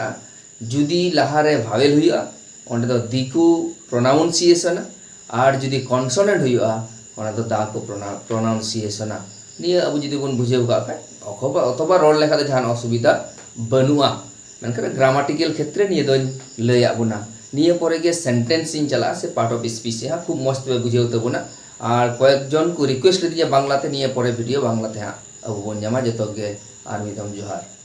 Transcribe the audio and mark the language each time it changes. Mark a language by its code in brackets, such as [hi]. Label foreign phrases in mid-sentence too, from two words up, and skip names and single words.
[sat] जुदी लहा रे भावेल हुआ ओंडे दो दिकु प्रोनाउंसिएशन आर जुदी कॉन्सोनेंट हुआ ओना दो दा को प्रोनाउंसिएशन निया अब जुदी बन बुझाव का अथवा अथवा रोड लेखा दे जहान असुविधा बनुआ मेनखान ग्रामाटिकल क्षेत्र निया दो लया बुना निया परे गे सेंटेंस इन चला से [en] part of speech [sat] हा खूब मस्त बे बुझाव तबुना आर कयेक जन को रिक्वेस्ट दिया बांग्लाते निया परे वीडियो बांग्लाते हा अब बन जामा जतो गे आर मिदम जोहार।